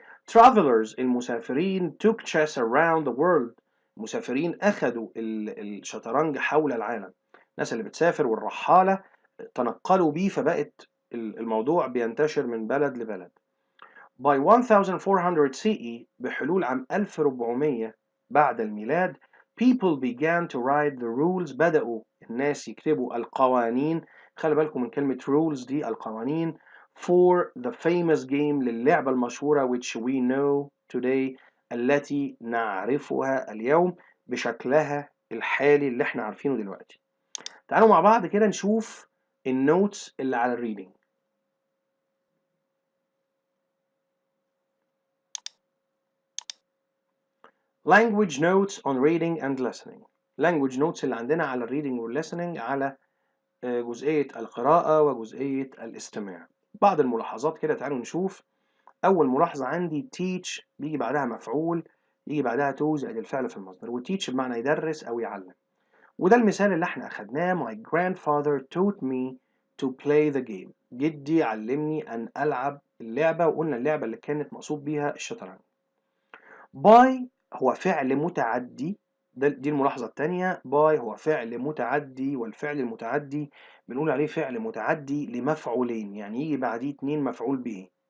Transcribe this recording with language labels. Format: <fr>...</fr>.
<en>Travelers المسافرين took chess around the world.</en> <ar>المسافرين أخذوا الشطرنج حول العالم. الناس اللي بتسافر والرحالة تنقلوا بيه فبقت الموضوع بينتشر من بلد لبلد.</ar> <en>By 1400 CE</en> <ar>بحلول عام 1400 بعد الميلاد</ar> <en>people began to write the rules.</en> <ar>بدأوا الناس يكتبوا القوانين. خلي بالكم من كلمة rules دي القوانين</ar> <en>for the famous game</en> <ar>للعبة المشهورة</ar> <en>which we know today</en> <ar>التي نعرفها اليوم بشكلها الحالي اللي احنا عارفينه دلوقتي. تعالوا مع بعض كده نشوف النوتس اللي على الريدنج.</ar> <en>language notes on reading and listening.</en> <ar>language notes اللي عندنا على الريدنج والlistening على جزئية القراءة وجزئية الاستماع. بعض الملاحظات كده، تعالوا نشوف. أول ملاحظة عندي teach بيجي بعدها مفعول، يجي بعدها to زائد الفعل في المصدر، وteach بمعنى يدرس أو يعلم. وده المثال اللي احنا أخدناه.</ar> <en>My grandfather taught me to play the game.</en> <ar>جدي علمني أن ألعب اللعبة، وقلنا اللعبة اللي كانت مقصود بيها الشطرنج. by هو فعل متعدي، دي الملاحظة التانية. by هو فعل متعدي، والفعل المتعدي بنقول عليه فعل متعدي لمفعولين، يعني يجي بعديه 2 مفعول به.</ar>